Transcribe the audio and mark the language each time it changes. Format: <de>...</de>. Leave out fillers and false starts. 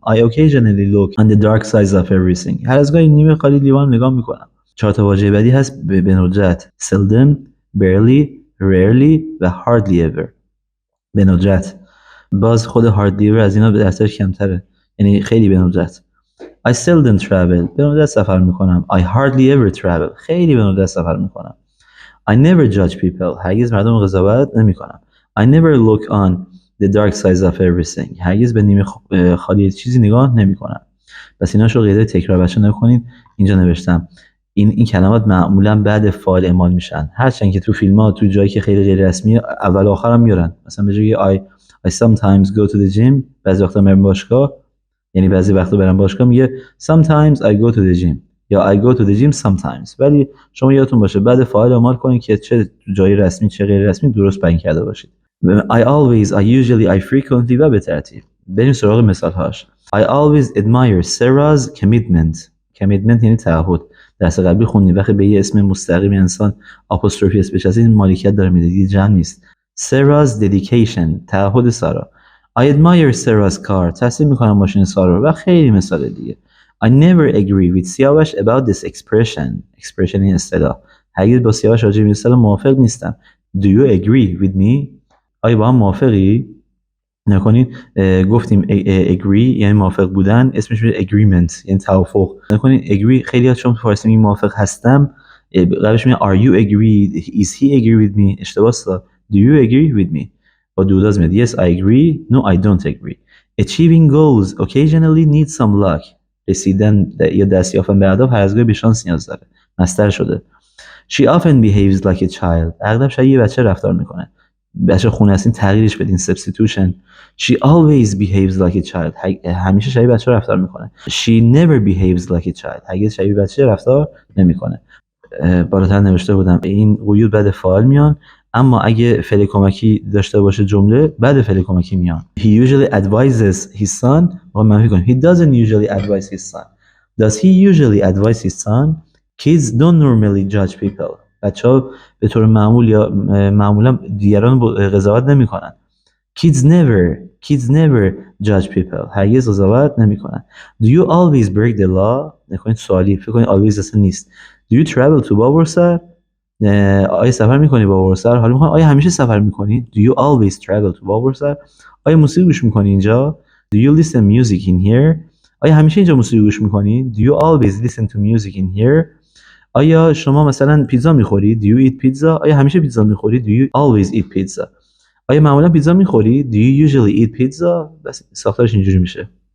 <en>I occasionally look on the dark sides of everything.</en> <fa>هر از گاهی نیمه خالی لیوان نگاه میکنم. 4 تا واژه بعدی هست به ندرت. seldom، barely، rarely و hardly ever. به ندرت. باز خود hardly ever از اینا به درصدش کمتره، یعنی خیلی به ندرت.</fa> <en>I seldom travel.</en> <fa>به ندرت سفر میکنم.</fa> <en>I hardly ever travel.</en> <fa>خیلی به ندرت سفر میکنم.</fa> <en>I never judge people.</en> <fa>هرگز مردم قضاوت نمیکنم.</fa> <en>I never look on the dark sides of everything.</en> <fa>هرگز به نیمه خالی چیزی نگاه نمیکنم. پس ایناشو قاعده تکرار بچه نکنید. اینجا نوشتم این کلمات معمولا بعد فاعل اعمال میشن، هرچند که تو فیلم‌ها تو جایی که خیلی غیر رسمی اول و آخر هم میارن. مثلا به جای</fa> <en>I sometimes go to the gym،</en> <fa>بعضی وقتا میرم باشگاه، یعنی بعضی وقتا برم باشگاه میگه</fa> <en>sometimes I go to the gym</en> <fa>یا</fa> <en>I go to the gym sometimes.</en> <fa>ولی شما یادتون باشه بعد فاعل اعمال کنید که چه جای رسمی چه غیر رسمی درست بیان کرده باشید.</fa> <en>I always، I usually، I frequently و به ترتیب.</en> <fa>بریم سراغ مثال هاش.</fa> <en>I always admire Sarah's commitment</en> <fa>یعنی تعهد. درس قبلی خوندیم وقتی به یه اسم مستقیم انسان آپوستروفی اس بشه این مالکیت داره میده، دیگه جمع نیست.</fa> <en>Sarah's dedication،</en> <fa>تعهد سارا.</fa> <en>I admire Sarah's car،</en> <fa>تحسین میکنم ماشین سارا و خیلی مثال دیگه.</fa> <en>I never agree with Siavash about this expression</en> <fa>این اصطلاح. هرگز با سیاوش راجع به این اصطلاح موافق نیستم.</fa> <en>Do you agree with me؟</en> <fa>آیا با هم موافقی؟ نکنید گفتیم agree یعنی موافق بودن، اسمش میشه agreement یعنی توافق. نکنید agree خیلی ها چون فارسی میگن موافق هستم، قبلش میگن</fa> <en>are you agree، is he agree with me،</en> <fa>اشتباه است.</fa> <en>do you agree with me</en> <fa>با دو داز میاد.</fa> <en>yes I agree، no I don't agree. achieving goals occasionally needs some luck.</en> <fa>رسیدن یا دست یافتن به اهداف هر از گاهی به شانس نیاز داره. مصدر شده.</fa> <en>She often behaves like a child.</en> <fa>اغلب شبیه یه بچه رفتار میکنه. بچه خونه هستین تغییرش بدین substitution.</fa> <en>She always behaves like a child.</en> <fa>همیشه شبیه بچه رفتار میکنه.</fa> <en>She never behaves like a child.</en> <fa>هرگز شبیه بچه رفتار نمیکنه. بالاتر نوشته بودم این قیود بعد فاعل میان، اما اگه فعل کمکی داشته باشه جمله بعد فعل کمکی میان.</fa> <en>He usually advises his son.</en> <fa>ما منفی کنیم.</fa> <en>He doesn't usually advise his son. Does he usually advise his son? Kids don't normally judge people.</en> <fa>بچه‌ها به طور معمول یا معمولا دیگران قضاوت نمی‌کنن.</fa> <en>Kids never judge people.</en> <fa>هرگز قضاوت نمی‌کنن.</fa> <en>Do you always break the law؟</en> <fa>نکنید سوالی، فکر کنید always اصلا نیست.</fa> <en>Do you travel to Babolsar?</en> <fa>آیا سفر می‌کنی با بابرسر؟ حالا می‌خوام آیا همیشه سفر می‌کنی؟</fa> <en>Do you always travel to Babolsar?</en> <fa>آیا موسیقی گوش می‌کنی اینجا؟</fa> <en>Do you listen music in here؟</en> <fa>آیا همیشه اینجا موسیقی گوش می‌کنی؟</fa> <en>Do you always listen to music in here؟</en> <fa>آیا شما مثلا پیتزا می‌خوری؟</fa> <en>Do you eat pizza؟</en> <fa>آیا همیشه پیتزا می‌خوری؟</fa> <en>Do you always eat pizza؟</en> <fa>آیا معمولا پیتزا می‌خوری؟</fa> <en>Do you usually eat pizza؟</en> <fa>بس ساختارش اینجوری میشه.</fa>